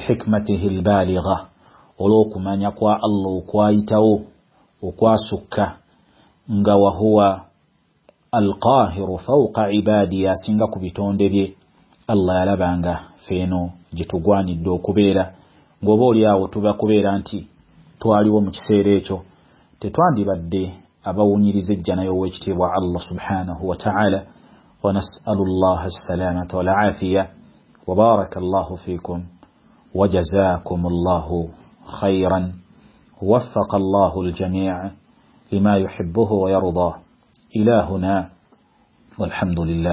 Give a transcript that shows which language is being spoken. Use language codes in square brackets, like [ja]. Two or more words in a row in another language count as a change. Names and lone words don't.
[ar] حكمته البالغة, [lg] olw'okumanya kwa Allah okwayitawo okwasukka, nga [ar] وهو القاهر فوق عباده, [lg] asinga ku bitonde bye, Allah yalabanga feeno gitugwanidde okubeera ng'oba oli awo tuba kubeera nti twaliwo mu kiseera ekyo, tetwandibadde abawunyiriza ejjanayo w'ekitiibwa [ar] الله سبحانه وتعالى. ونسأل الله السلامة والعافية وبارك الله فيكم وجزاكم الله خيرا وفق الله الجميع لما يحبه ويرضاه. إلهنا والحمد لله.